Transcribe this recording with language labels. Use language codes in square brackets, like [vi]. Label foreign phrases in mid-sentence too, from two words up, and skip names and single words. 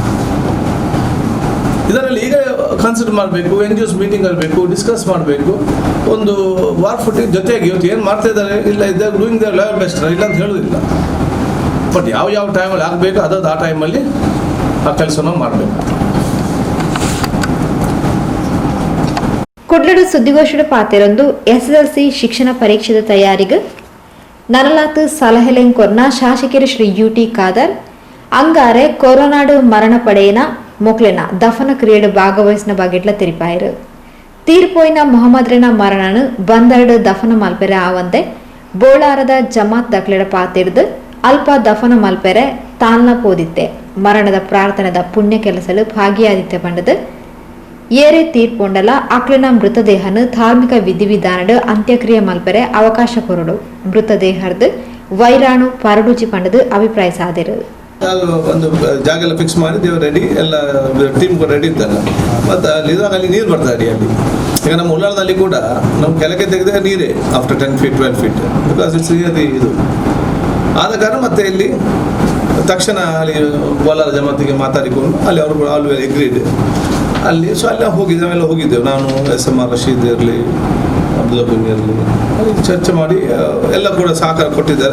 [kn] ಇದರಲ್ಲಿ ಈಗ ಕನ್ಸಿಡರ್ ಮಾಡಬೇಕು, NGOs ಮೀಟಿಂಗ್ ಆಗಬೇಕು, ಡಿಸ್ಕಸ್ ಮಾಡಬೇಕು, ಒಂದು [en] war footing [kn] ಜೊತೆಗೆ ಇವತ್ತು ಏನು ಮಾಡ್ತಾ ಇದ್ದಾರೆ, ಇಲ್ಲ ಇದ್ದಾರೆ [en] doing their level best, [kn] ಇಲ್ಲ ಅಂತ ಹೇಳೋದಿಲ್ಲ. ಬಟ್ ಯಾವ ಟೈಮಲ್ಲಿ ಆಗಬೇಕು ಅದಾದ ಆ ಟೈಮಲ್ಲಿ ಆ ಕೆಲಸನ ಮಾಡಬೇಕು. [tcy] ಕುಡ್ಲಡು ಸುದ್ದಿಗೋಷ್ಠಿയുടെ പാത്തിരൊಂದು SSLC ಶಿಕ್ಷಣ ಪರೀಕ್ಷೆದ ತಯಾರಿಗೆ ನನಲಾತು ಸಲಹೆಲೆಂ ಕೊರ್ನ ಶಾಸಕರು ಶ್ರೀ UT ಖಾದರ್ ಅಂಗಾರೆ ಕೊರೋನಾಡು ಮರಣ ಪಡೆಯನ ಮೊಕ್ಲೆನ ದಫನ ಕ್ರಿಯೆಡು ಭಾಗವಹಿಸಿನ ಬಗೆಟ್ಲ ತಿರಿಪಾಯರು ತೀರ್ಪೋಯಿನ ಮೊಹಮ್ಮದ್ರೆನ ಮರಣನು ಬಂದರಡು ದಫನ ಮಲ್ಪೆರೆ ಆವಂತೆ ಬೋಳಾರದ ಜಮಾತ್ ದಕ್ಲೆಡ ಪಾತಿರ್ದು ಅಲ್ಪ ದಫನ ಮಲ್ಪೆರೆ ತಾಲ್ನ ಪೋದಿತ್ತೆ ಮರಣದ ಪ್ರಾರ್ಥನೆದ ಪುಣ್ಯ ಕೆಲಸಲು ಭಾಗಿಯಾದಿತ್ತೆ ಪಂಡದು ಏರೆ ತೀರ್ಪೊಂಡಲ ಅಕ್ಲಿನ ಮೃತದೇಹನು ಧಾರ್ಮಿಕ ವಿಧಿವಿಧಾನಡು ಅಂತ್ಯಕ್ರಿಯೆ ಮಲ್ಪೆರೆ ಅವಕಾಶ ಕೊರಡು ಮೃತದೇಹರ್ದು ವೈರಾಣು ಪರಡುಚಿ ಪಂಡದು ಅಭಿಪ್ರಾಯ ಸಾದಿರು. [kn] ಒಂದು ಜಾಗ ಎಲ್ಲ ಫಿಕ್ಸ್ ಮಾಡಿ ದೇವ್ರು ರೆಡಿ, ಎಲ್ಲ ಟೀಮ್ ಕೂಡ ರೆಡಿ ಇರ್ತಲ್ಲ. ಮತ್ತು ಅಲ್ಲಿ ನೀರು ಬರ್ತದೆ ಅಡಿಯಲ್ಲಿ. ಈಗ ನಮ್ಮ ಉಳ್ಳಾಳದಲ್ಲಿ ಕೂಡ ನಾವು ಕೆಳಗೆ ತೆಗೆದ್ರೆ ನೀರೇ [en] after 10 feet 12 feet because it's really [kn] ಇದು ಆದ ಕಾರಣ. ಮತ್ತೆ ಇಲ್ಲಿ ತಕ್ಷಣ ಅಲ್ಲಿ ಬೋಲಾರ ಜಮಾತಿಗೆ ಮಾತಾಡಿಕೊಂಡು ಅಲ್ಲಿ ಅವರು ಕೂಡ [en] always agreed [kn] ಅಲ್ಲಿ. ಸೊ ಅಲ್ಲಿ ನಾವೆಲ್ಲ ಹೋಗಿದ್ದೆವು, ನಾನು SMR ರಶೀದ್ ಇರಲಿ, ಅಬ್ದುಲ್ ಹಬೀಬ್ ಇರಲಿ, ಅಲ್ಲಿ ಚರ್ಚೆ ಮಾಡಿ ಎಲ್ಲ ಕೂಡ ಸಹಕಾರ ಕೊಟ್ಟಿದ್ದಾರೆ.